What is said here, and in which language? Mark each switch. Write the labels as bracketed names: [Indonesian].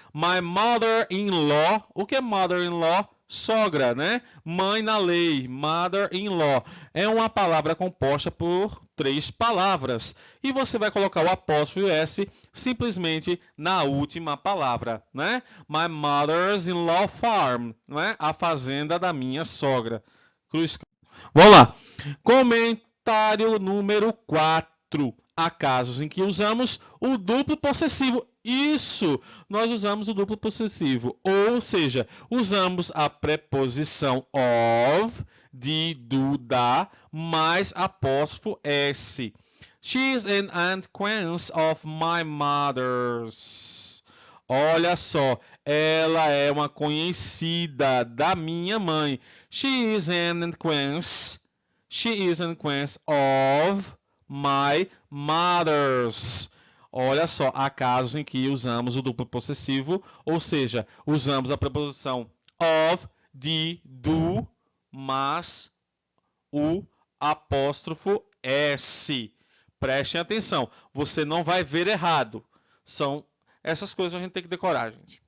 [English] My mother-in-law. [Portuguese] O que é mother-in-law? Sogra, né? Mãe na lei, mother-in-law. É uma palavra composta por 3 palavras. E você vai colocar o apóstrofo S simplesmente na última palavra, né? [English] My mother's-in-law farm, né? [Portuguese] A fazenda da minha sogra. Cruz. Vamos lá. Comentário número 4. Há casos em que usamos o duplo possessivo. Isso, nós usamos o duplo possessivo. Ou seja, usamos a preposição of, de, do, da, mais apóstrofo S. [English] She is an acquaintance of my mother's. [Portuguese] Olha só, Ela é uma conhecida da minha mãe. [English] She is an acquaintance. She is an acquaintance of my mother's. [Portuguese] Olha só, há casos em que usamos o duplo possessivo, ou seja, usamos a preposição of, de, do, mas o apóstrofo S. Prestem atenção, você não vai ver errado. São essas coisas que a gente tem que decorar, gente.